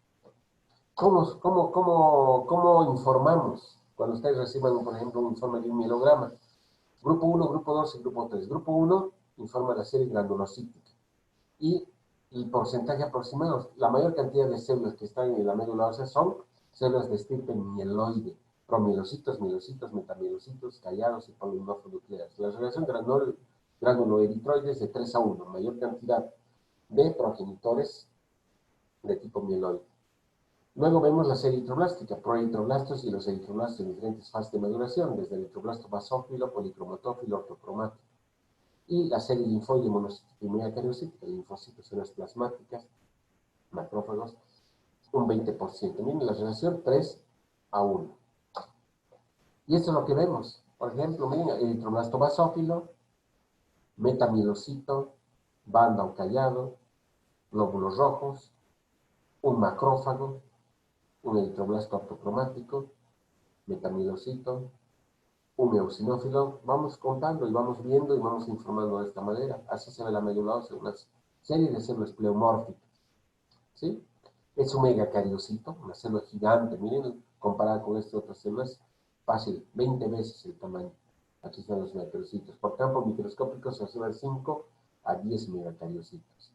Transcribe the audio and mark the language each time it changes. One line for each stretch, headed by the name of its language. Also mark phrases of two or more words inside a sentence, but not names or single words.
Spanish: ¿Cómo informamos cuando ustedes reciban, por ejemplo, un informe de un mielograma? Grupo 1, grupo 2 y grupo 3. Grupo 1 informa la serie granulocítica y el porcentaje aproximado, la mayor cantidad de células que están en la médula ósea son células de estirpe mieloide, promielocitos, mielocitos, metamielocitos, callados y polimorfonucleares. La relación granuloeritroide es de 3 a 1, mayor cantidad de progenitores de tipo mieloide. Luego vemos la serie eritroblástica, proeritroblastos y los eritroblastos en diferentes fases de maduración, desde el eritroblasto basófilo, policromatófilo, ortocromático. Y la serie linfoide monocítica y megacariocítica, linfocitos, células plasmáticas, macrófagos, un 20%. Miren la relación 3 a 1. Y esto es lo que vemos. Por ejemplo, miren, eritroblasto basófilo, metamielocito, banda o callado, glóbulos rojos, un macrófago, un eritroblasto ortocromático, metamielocito, un eosinófilo. Vamos contando y vamos viendo y vamos informando de esta manera. Así se ve la médula ósea, una serie de células pleomórficas. ¿Sí? Es un megacariocito, una célula gigante. Miren, comparada con estas otras células, fácil, 20 veces el tamaño. Aquí están los megacariocitos. Por campo microscópico se observan 5 a 10 megacariocitos.